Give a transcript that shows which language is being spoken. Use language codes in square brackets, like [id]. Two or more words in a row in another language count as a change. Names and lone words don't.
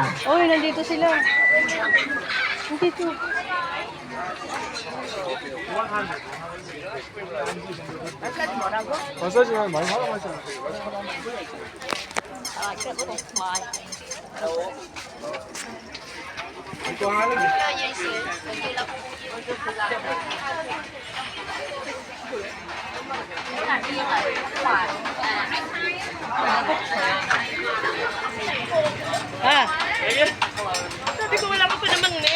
[tl] Oy, nandito sila. Nandito. [ko] 마사지만 많이 하라고 했잖아. 이거 하는 게 [tl] Ah, Sabi ko wala pa namang net.